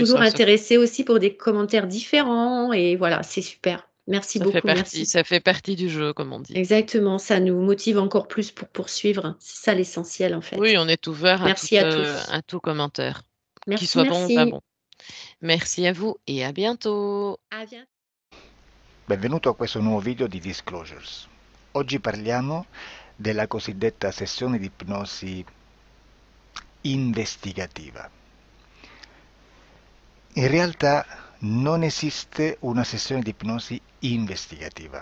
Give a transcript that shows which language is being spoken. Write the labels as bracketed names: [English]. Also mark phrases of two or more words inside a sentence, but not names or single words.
[French] toujours intéressés aussi pour des commentaires différents et voilà, c'est super. Merci beaucoup, merci. ça fait partie du jeu, comme on dit. Exactement, ça nous motive encore plus pour poursuivre. C'est ça l'essentiel en fait. Oui, on est ouvert Merci à tous. à tout commentaire, qu'il Merci, soit bon ou pas merci. bon. Merci à vous et à bientôt. À bientôt. [Italian] Benvenuto a questo nuovo video di Disclosures. Oggi parliamo della cosiddetta sessione di ipnosi investigativa. In realtà non esiste una sessione di ipnosi investigativa.